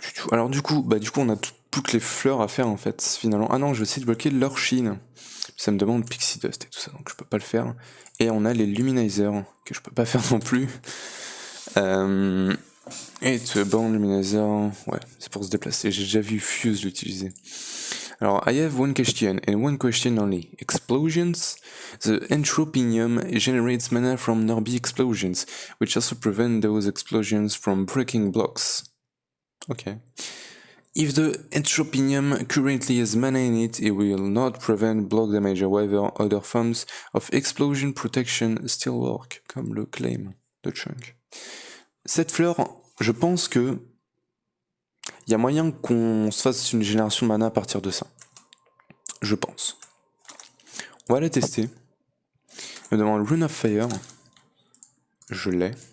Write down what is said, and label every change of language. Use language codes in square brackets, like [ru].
[fr] Alors du coup, on a toutes les fleurs à faire en fait, finalement. Ah non, je vais essayer de bloquer l'Orchine. Ça me demande Pixie Dust et tout ça, donc je peux pas le faire. Et on a les Luminizers, que je peux pas faire non plus. Et bon, Luminizer, ouais, c'est pour se déplacer. J'ai déjà vu Fuse l'utiliser. [en] Alors, I have one question, and one question only. Explosions? The Entropium generates mana from nearby explosions, which also prevent those explosions from breaking blocks. Okay. If the Entropium currently has mana in it, it will not prevent block damage. However, other forms of explosion protection still work, [fr] comme le claim de Chunk. Cette fleur, je pense que il y a moyen qu'on se fasse une génération de mana à partir de ça. Je pense. On va la tester. Je me demande Rune of Fire. Je l'ai.